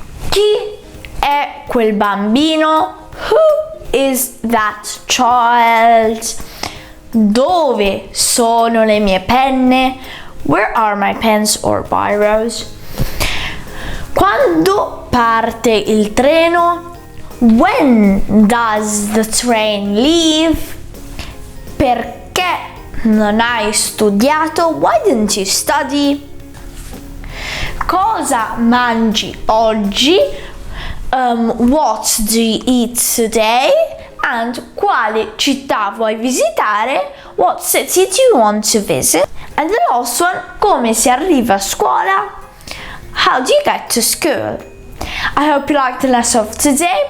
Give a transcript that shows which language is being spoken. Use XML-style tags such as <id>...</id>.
<it>Chi è quel bambino?</it> <en>Who is that child?</en> <it>Dove sono le mie penne?</it> <en>Where are my pens or biros?</en> <it>Quando parte il treno?</it> <en>When does the train leave?</en> <it>Perché non hai studiato?</it> <en>Why didn't you study?</en> <it>Cosa mangi oggi?</it> <en>What do you eat today?</en> <it>And quale città vuoi visitare?</it> <en>What city do you want to visit? And the last one,</en> <it>come si arriva a scuola?</it> <en>How do you get to school? I hope you liked the lesson of today.</en>